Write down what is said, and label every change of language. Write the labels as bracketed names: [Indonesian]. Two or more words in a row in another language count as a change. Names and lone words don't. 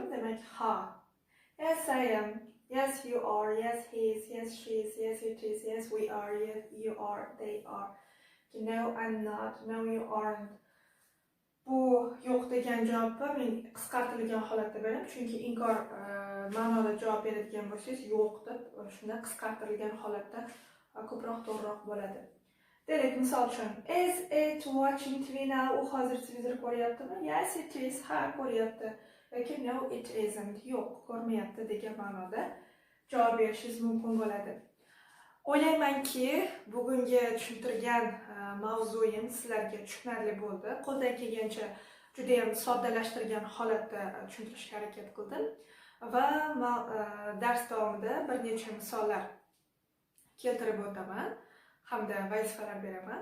[Uzbek] Demak, ha. [English] Yes, I am. Yes, you are. Yes, he is. Yes, she is. Yes, it is. Yes, we are. Yes, you are. They are. No, I'm not. No, you aren't. [Uzbek] Bu yo'q degan javobni men qisqartirilgan holatda beraman, chunki inkor ma'noda javob beradigan bo'lsangiz, yo'q deb shunda qisqartirilgan holatda ko'proq to'g'riroq bo'ladi. Demak, misol uchun, [English] is it watching TV now? [Uzbek] U hozir televizor ko'ryaptimi? [English] Yes, it is. [Uzbek] Ha, ko'ryapti. Yoki [English] no, it isn't. [Uzbek] Yo'q, ko'rmayapti degan ma'noda javob berishingiz mumkin bo'ladi. O'ylaymanki, bugungi tushuntirgan mavzuim sizlarga tushunarli bo'ldi. Qo'ldan kelgancha juda ham soddalashtirgan holatda tushuntirishga harakat qildim va dars davomida bir necha misollar keltirib o'taman hamda vazifalar beraman.